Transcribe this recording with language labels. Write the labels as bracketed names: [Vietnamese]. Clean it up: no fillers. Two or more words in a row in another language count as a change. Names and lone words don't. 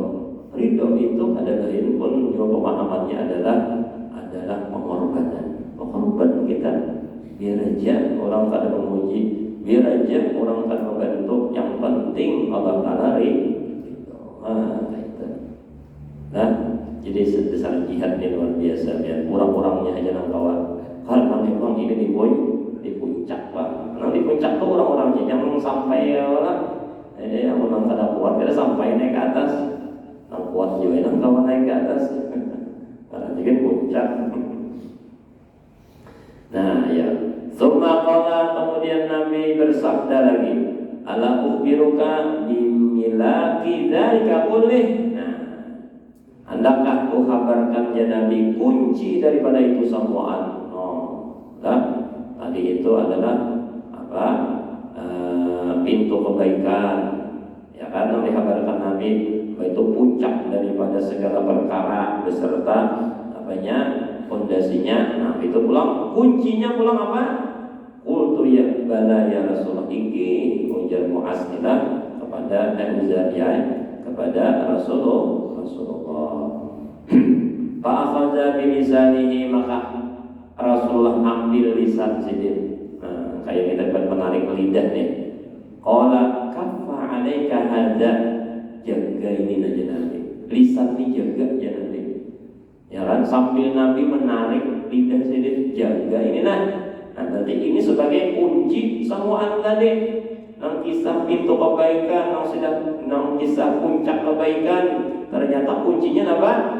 [Indonesian] Ridho itu adalah pun juga pemahamannya adalah pengorbanan. [Banjar] Pengorbanan kita biar aja orang kada memuji, biar aja orang kada membantu, yang penting Allah Taala ridho. [Indonesian] Nah, jadi besar jihad ini luar biasa ya. [Banjar] Kurang-kurangnya aja nang kawan. Karena memang ini di puncak Pak. Nang di puncak tuh orang-orangnya yang sampai orang yang orang kada kuat kada sampai naik ke atas. Nang kuat juga nang kawan naik ke atas. [Indonesian] Karena jadi puncak. Nah, ya. [Arabic] Summa qala, [Indonesian] kemudian Nabi bersabda lagi, [Arabic] ala ukhbiruka bimilaki dzalika kullih. [Indonesian] Hendakkah ku kabarkan ya Nabi kunci daripada itu semuaan? Tadi itu adalah apa? Pintu kebaikan. Ya kan, yang dikabarkan Nabi itu puncak daripada segala perkara beserta apanya? Fondasinya. Nah, itu pulang kuncinya pulang apa? [Arabic] Qultu ya bala ya Rasulullah, [Banjar] iki ujar Muaz kita kepada kepada Rasulullah. [Arabic] Fa'akhadha bilisanihi, [Banjar] maka Rasulullah ambil lisan sidin. [Indonesian] Nah, kayak kita menarik lidah nih. [Arabic] Qala kaffa 'alaika hadza, [Banjar] jaga ini aja Nabi. [Indonesian] Lisan ini jaga ya Nabi. [Banjar] Ya kan, sambil Nabi menarik lidah sidin, jaga ini nah. [Indonesian] Nah, nanti ini sebagai kunci semua tadi. [Banjar] Nang kisah pintu kebaikan, nang kisah puncak kebaikan, ternyata kuncinya apa?